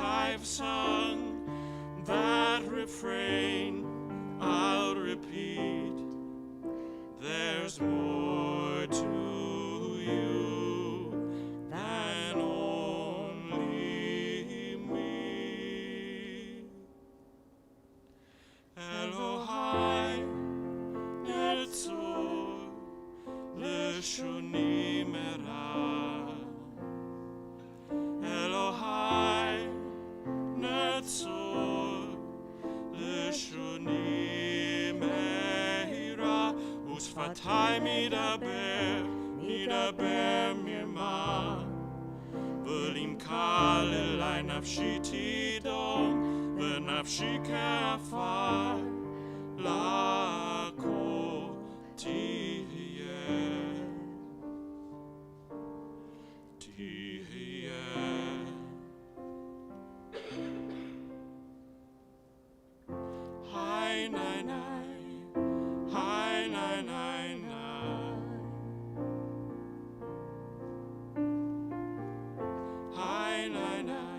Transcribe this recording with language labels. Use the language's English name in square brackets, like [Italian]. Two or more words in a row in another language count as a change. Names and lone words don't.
[English] I've sung that refrain, I'll repeat. There's more to you than only me. [Hebrew] אלהי נצור לשוני מרע. אלהי נצור לשוני מרע. ושפתי מדבר מרמה. ולמקללי נפשי תדום, ונפשי כעפר לכל תהיה. Hi, nai, nai. Hi, nai, nai, nai. Hi, nai, nai.